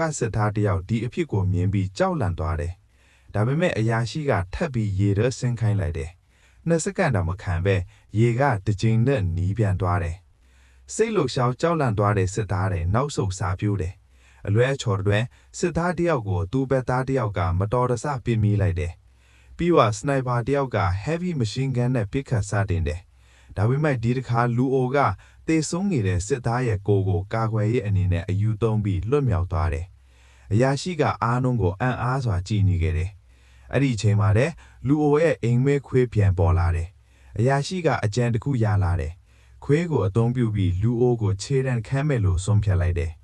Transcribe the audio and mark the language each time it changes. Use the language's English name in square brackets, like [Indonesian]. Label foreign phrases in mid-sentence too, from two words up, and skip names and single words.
[Burmese] စစ်သားတယောက်ဒီအဖြစ်ကိုမြင်ပြီးကြောက်လန့်သွားတယ်။ဒါပေမဲ့အရာရှိကထပ်ပြီးရေထဲဆင်းခိုင်းလိုက်တယ်။2စက္ကန့်တောင်မခံပဲရေကတစ်ကြိမ် နဲ့နီးပြန်သွားတယ်။စိတ်လှုပ်ရှားကြောက်လန့်သွားတဲ့စစ်သားတွေနောက်ဆုတ်စာပြိုးတယ်။အလွဲအချော်တွင်စစ်သားတယောက်ကို သူ့ဘက်သားတယောက်ကမတော်တဆပစ်မိလိုက်တယ်။ပြီးတော့စနိုက်ပါတယောက်က [English] heavy machine gun [Burmese] နဲ့ပစ်ခတ်စတင်တယ်။ဒါပေမဲ့ဒီတစ်ခါလူအိုကတေဆုံးနေတဲ့စစ်သားရဲ့ကိုကာကွယ်ရေးအနေနဲ့အယူသုံးပြီးလွတ်မြောက်သွားတယ်။အရာရှိကအားလုံးကိုအံ့အားစွာကြည်နေခဲ့တယ်။အဲ့ဒီအချိန်မှာတဲ့လူအိုရဲ့အိမ်မဲခွေးပြန်ပေါ်လာတယ်။အရာရှိကအကြံတစ်ခုရလာတယ်။ခွေးကိုအသုံးပြုပြီးလူအိုကိုခြေတံခမ်းမဲ့လို့ဆုံးဖြတ်လိုက်တယ်